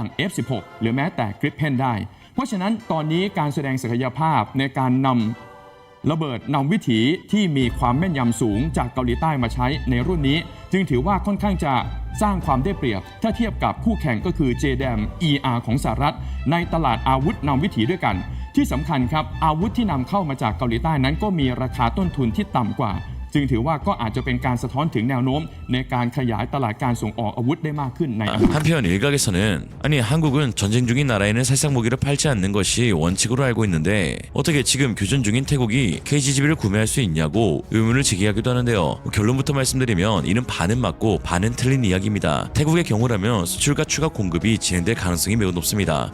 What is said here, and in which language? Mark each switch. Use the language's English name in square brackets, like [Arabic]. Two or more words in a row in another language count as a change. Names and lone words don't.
[Thai] F16 หรือแม้แต่ Gripen ได้เพราะฉะนั้นตอนนี้การแสดงศักยภาพในการนำระเบิดนำวิถีที่มีความแม่นยำสูงจากเกาหลีใต้มาใช้ในรุ่นนี้จึงถือว่าค่อนข้างจะสร้างความได้เปรียบถ้าเทียบกับคู่แข่งก็คือ JDAM ER ของสหรัฐในตลาดอาวุธนำวิถีด้วยกันที่สำคัญครับอาวุธที่นำเข้ามาจากเกาหลีใต้นั้นก็มีราคาต้นทุนที่ต่ำกว่าจึงถือว่าก็อาจจะเป็นการสะท้อนถึงแนวโน้มในการขยายตลาดการส่งออกอาวุธได้มากขึ้นในอนาคต [Korean] 한편 일각에서는 아니 한국은 전쟁 중인 나라에는 살상 무기를 팔지 않는 것이 원칙으로 알고 있는데 어떻게 지금 교전 중인 태국이 KGGB를 구매할 수 있냐고 의문을 제기하기도 하는데요. 결론부터 말씀드리면 이는 반은 맞고 반은 틀린 이야기입니다. 태국의 경우라면 수출과 추가 공급이 진행될 가능성이 매우 높습니다.